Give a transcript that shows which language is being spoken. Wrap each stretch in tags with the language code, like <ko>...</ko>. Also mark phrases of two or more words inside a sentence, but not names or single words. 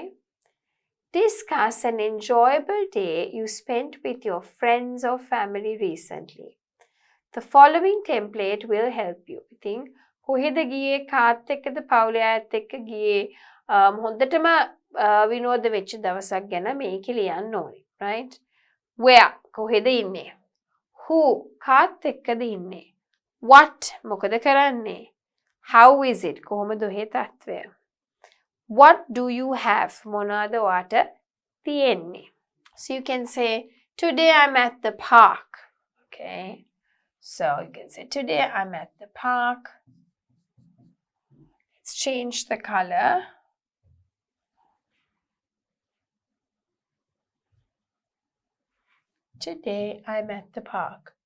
<en>Discuss an enjoyable day you spent with your friends or family recently. The following template will help you. I think</en> <si>කොහෙද ගියේ කාත් එක්කද පවුලේ අයත් එක්ක ගියේ හොඳටම විනෝද වෙච්ච දවසක් ගැන මේකේ ලියන්න ඕනේ. Right? Where කොහෙද ඉන්නේ? Who කාත් එක්කද ඉන්නේ? What මොකද කරන්නේ?</si> <en>How is it</en> <si>කොහොමද ඔහේ තත්ත්වය?</si> <en>What do you have</en> <si>මොනවාද ඔයාට තියෙන්නේ?</si> <en>So you can say today I'm at the park. Okay. So you can say today I'm at the park. Let's change the color. Today I'm at the park.</en>